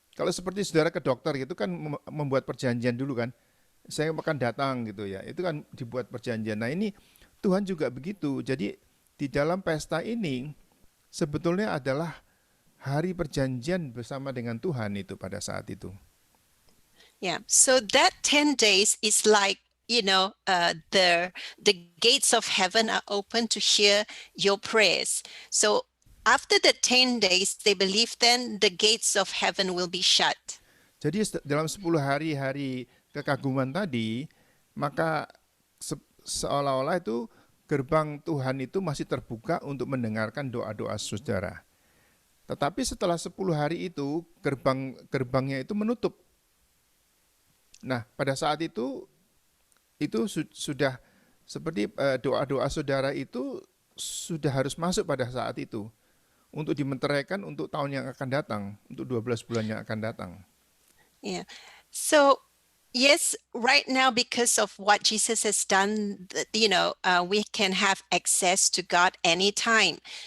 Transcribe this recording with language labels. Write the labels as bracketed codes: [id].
[id] Kalau seperti saudara ke dokter gitu kan membuat perjanjian dulu kan. Saya akan datang gitu ya. Itu kan dibuat perjanjian. Nah, ini Tuhan juga begitu. Jadi di dalam pesta ini sebetulnya adalah hari perjanjian bersama dengan Tuhan itu pada saat itu. [en] Yeah. So that 10 days is like, the gates of heaven are open to hear your prayers. So after the 10 days, they believe then the gates of heaven will be shut. [id] Jadi dalam 10 hari kekaguman tadi, maka seolah-olah itu gerbang Tuhan itu masih terbuka untuk mendengarkan doa-doa saudara. Tetapi setelah 10 hari itu, gerbangnya itu menutup. Nah, pada saat itu sudah seperti doa-doa saudara itu sudah harus masuk pada saat itu untuk dimenteraikan untuk tahun yang akan datang, untuk 12 bulan yang akan datang. [en] Yeah. So yes, right now, because of what Jesus has done, we can have access to God anytime.